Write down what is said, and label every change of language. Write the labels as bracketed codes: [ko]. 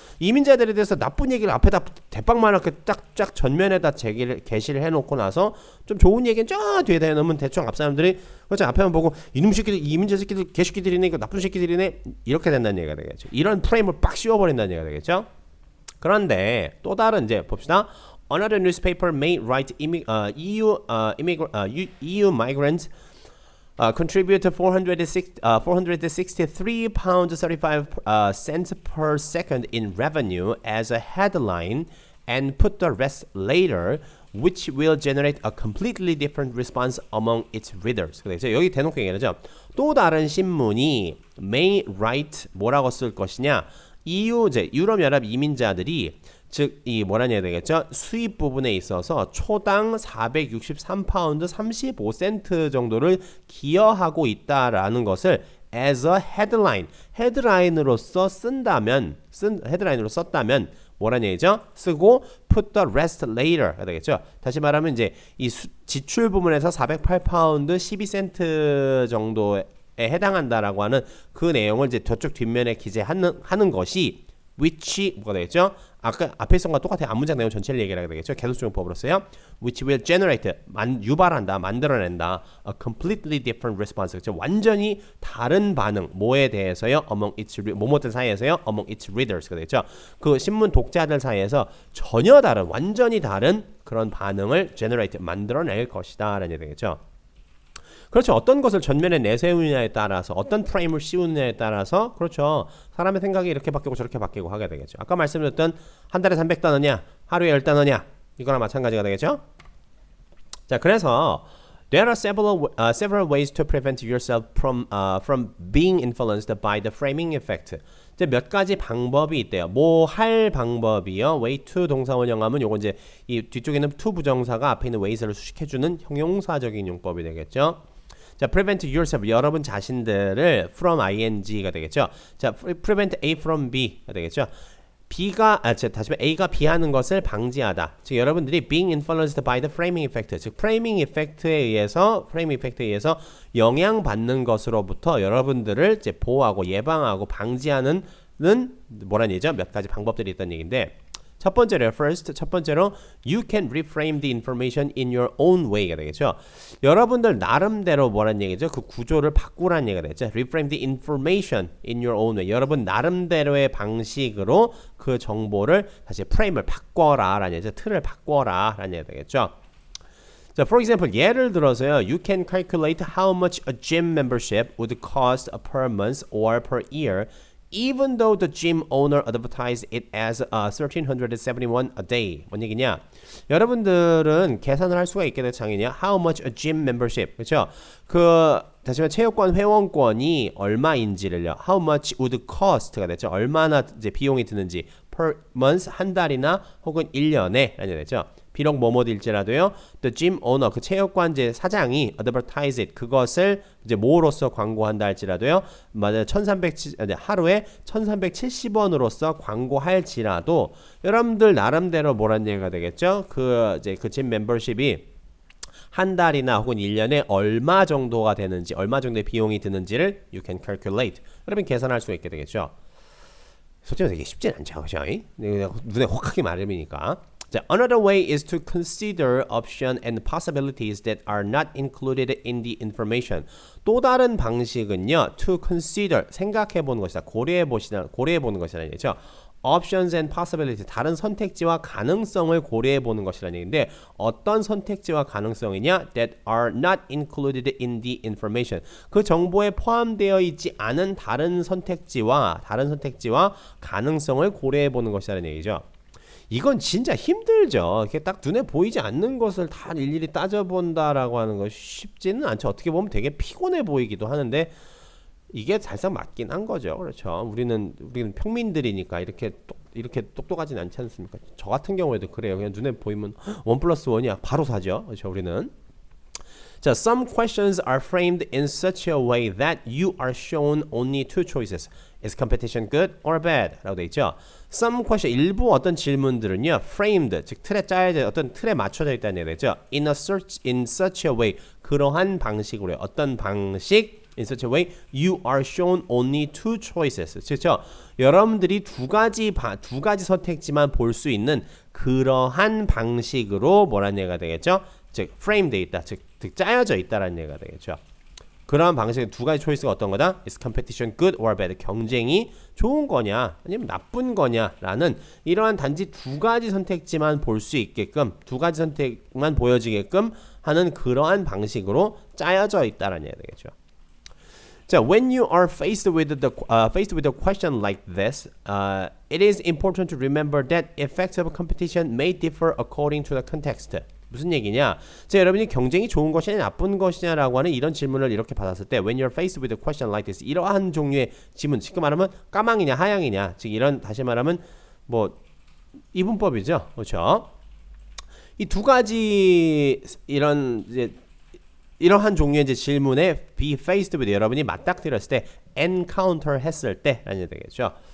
[ko] 이민자들에 대해서 나쁜 얘기를 앞에다 대빵만하게 쫙 전면에다 게시를 해놓고 나서 좀 좋은 얘기는 쫙 뒤에다 해놓으면 대충 앞 사람들이 그렇죠? 앞에만 보고 이놈 새끼들 이민자 새끼들 개새끼들이네 나쁜 새끼들이네 이렇게 된다는 얘기가 되겠죠. 이런 프레임을 빡 씌워버린다는 얘기가 되겠죠. 그런데 또 다른 이제 봅시다. [en] Another newspaper may write EU migrants contribute 463 pounds 35 cents per second in revenue as a headline and put the rest later, which will generate a completely different response among its readers. [ko] 그래서 여기 대놓고 얘기하죠. 또 다른 신문이 [en] may write [ko] 뭐라고 쓸 것이냐? 유럽연합 이민자들이 즉 이 뭐라냐 되겠죠? 수입 부분에 있어서 초당 463파운드 35센트 정도를 기여하고 있다라는 것을 [en] as a headline, [ko] 헤드라인으로서 썼다면 뭐라는 얘기죠? 쓰고 [en] put the rest later 되겠죠? [ko] 다시 말하면 이제 이 지출 부분에서 408파운드 12센트 정도에 해당한다라고 하는 그 내용을 이제 저쪽 뒷면에 기재하는 것이 which 뭐가 되겠죠? 아까 앞에 있던 거와 똑같아요. 앞문장 내용 전체를 얘기하게 되겠죠. 계속적용법으로 써요. [en] which will generate [ko] 유발한다, 만들어낸다 [en] a completely different response. 그렇죠? [ko] 완전히 다른 반응 뭐에 대해서요? [en] among its [ko] 뭐뭐들 사이에서요? [en] among its readers가 되겠죠. [ko] 그 신문 독자들 사이에서 전혀 다른 완전히 다른 그런 반응을 generate 만들어낼 것이다라는 얘기 되겠죠. 그렇죠. 어떤 것을 전면에 내세우느냐에 따라서 어떤 프레임을 씌우느냐에 따라서 그렇죠. 사람의 생각이 이렇게 바뀌고 저렇게 바뀌고 하게 되겠죠. 아까 말씀드렸던 한 달에 300단어냐 하루에 10단어냐 이거랑 마찬가지가 되겠죠. [en] 자, 그래서 there are several ways to prevent yourself from being influenced by the framing effect. [ko] 이제 몇 가지 방법이 있대요. 뭐 할 방법이요. way to 동사 원형하면 요거 이제 이 뒤쪽에 있는 to 부정사가 앞에 있는 way를 수식해주는 형용사적인 용법이 되겠죠. 자, [en] prevent yourself [ko] 여러분 자신들을 [en] from ing [ko] 가 되겠죠. 자, prevent A from B가 되겠죠. 다시 말해 A가 B 하는 것을 방지하다. 즉 여러분들이 [en] being influenced by the framing effect. [ko] 즉 framing effect에 의해서 영향받는 것으로부터 여러분들을 이제 보호하고 예방하고 방지하는 뭐란 얘기죠? 몇 가지 방법들이 있다는 얘기인데 첫 번째로 [en] you can reframe the information in your own way [ko] 가 되겠죠. 여러분들 나름대로 뭐란 얘기죠? 그 구조를 바꾸라는 얘기가 되겠죠. [en] reframe the information in your own way. [ko] 여러분 나름대로의 방식으로 그 정보를 다시 프레임을 바꿔라 라는 얘기죠. 틀을 바꿔라 라는 얘기가 되겠죠. 자, [en] for example, [ko] 예를 들어서요. [en] You can calculate how much a gym membership would cost per month or per year even though the gym owner advertised it as $1,371 a day. [ko] 뭔 얘기냐? 여러분들은 계산을 할 수가 있게 될 장이냐? [en] How much a gym membership. [ko] 그렇죠? 다시 말해 체육관 회원권이 얼마인지를요. [en] How much would cost가 됐죠. [ko] 얼마나 이제 비용이 드는지 [en] per month [ko] 한 달이나 혹은 1년에 라는 얘기죠. 비록 뭐뭐일지라도요. [en] The gym owner [ko] 그 체육관제 사장이 [en] advertise it [ko] 그것을 이제 뭐로써 광고한다 할지라도요. 맞아요. 하루에 1,370원으로서 광고할지라도 여러분들 나름대로 뭐란 얘기가 되겠죠? 그 gym membership이 한 달이나 혹은 1년에 얼마 정도가 되는지, 얼마 정도의 비용이 드는지를 [en] you can calculate. [ko] 여러분 계산할 수 있게 되겠죠. 솔직히 되게 쉽진 않죠. 그죠? 눈에 확하게 마름이니까. [en] 자, another way is to consider options and possibilities that are not included in the information. [ko] 또 다른 방식은요. [en] to consider, [ko] 생각해 보는 것이다. 고려해 보는 것이라는 얘기죠. [en] options and possibilities, [ko] 다른 선택지와 가능성을 고려해 보는 것이라는 얘기인데 어떤 선택지와 가능성이냐? [en] that are not included in the information. [ko] 그 정보에 포함되어 있지 않은 다른 선택지와 가능성을 고려해 보는 것이라는 얘기죠. 이건 진짜 힘들죠. 이렇게 딱 눈에 보이지 않는 것을 다 일일이 따져본다라고 하는 건 쉽지는 않죠. 어떻게 보면 되게 피곤해 보이기도 하는데 이게 살짝 맞긴 한 거죠. 그렇죠. 우리는 평민들이니까 이렇게 똑똑하진 않지 않습니까? 저 같은 경우에도 그래요. 그냥 눈에 보이면 1+1이야. 바로 사죠. 그렇죠. 우리는. [en] 자, some questions are framed in such a way that you are shown only two choices. Is competition good or bad? [ko] 라고 되어 있죠. [en] Some question, [ko] 일부 어떤 질문들은요, [en] framed, [ko] 즉 어떤 틀에 맞춰져 있다는 얘기죠. [en] in such a way, [ko] 그러한 방식으로요. 어떤 방식? [en] In such a way, you are shown only two choices. [ko] 그렇죠? 여러분들이 두 가지 선택지만 볼 수 있는 그러한 방식으로 뭐라는 얘기가 되겠죠? 즉, frame되어 있다. 즉 짜여져 있다라는 얘기가 되겠죠. 그러한 방식의 두 가지 초이스가 어떤 거다? [en] Is competition good or bad? [ko] 경쟁이 좋은 거냐 아니면 나쁜 거냐라는 이러한 단지 두 가지 선택지만 볼 수 있게끔 두 가지 선택만 보여지게끔 하는 그러한 방식으로 짜여져 있다라는 얘기가 되겠죠. [en] 자, when you are faced with a question like this, it is important to remember that effects of competition may differ according to the context. [ko] 무슨 얘기냐? 자, 여러분이 경쟁이 좋은 것이냐 나쁜 것이냐라고 하는 이런 질문을 이렇게 받았을 때 [en] when you're faced with a question like this [ko] 이러한 종류의 질문, 쉽게 말하면 까망이냐 하양이냐 즉 이런 다시 말하면 뭐 이분법이죠. 그렇죠? 이 두 가지 이러한 종류의 이제 질문에 [en] be faced with [ko] 여러분이 맞닥뜨렸을 때 encounter 했을 때 라는 얘기 되겠죠.